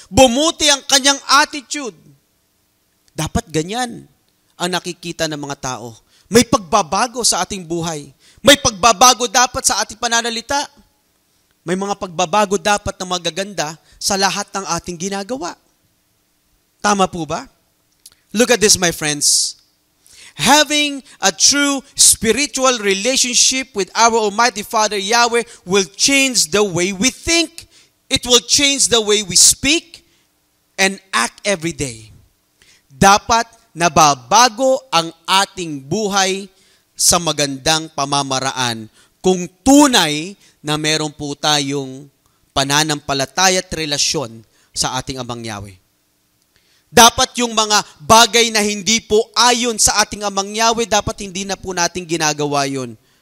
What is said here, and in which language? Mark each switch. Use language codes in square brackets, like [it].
[tl] Bumuti ang kanyang attitude. Dapat ganyan ang nakikita ng mga tao. May pagbabago sa ating buhay. May pagbabago dapat sa ating pananalita. May mga pagbabago dapat na magaganda sa lahat ng ating ginagawa. Tama po ba? [en] Look at this, my friends. Having a true spiritual relationship with our Almighty Father Yahweh will change the way we think. It will change the way we speak and act every day. [tl] Dapat nababago ang ating buhay sa magandang pamamaraan kung tunay na meron po tayong pananampalataya at relasyon sa ating Amang Yahweh. Dapat yung mga bagay na hindi po ayon sa ating Amang Yahweh, dapat hindi na po natin ginagawa yun.